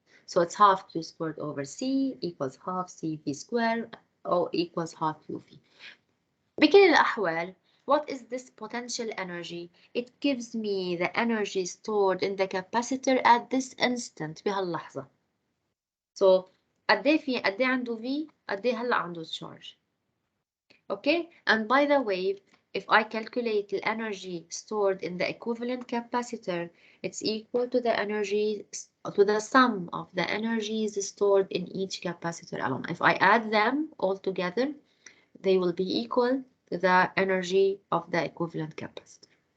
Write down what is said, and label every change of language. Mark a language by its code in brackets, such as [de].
[en] So it's half Q squared over C equals half CV squared or equals half QV. [ar] بكل الأحوال, [en] what is this potential energy? It gives me the energy stored in the capacitor at this instant [ar] بهاللحظة. So قد ايه عنده V قد ايه هلا عنده charge. [en] Okay, and by the way, if I calculate the energy stored in the equivalent capacitor, it's equal to the energy, to the sum of the energies stored in each capacitor alone. If I add them all together, they will be equal to the energy of the equivalent capacitor.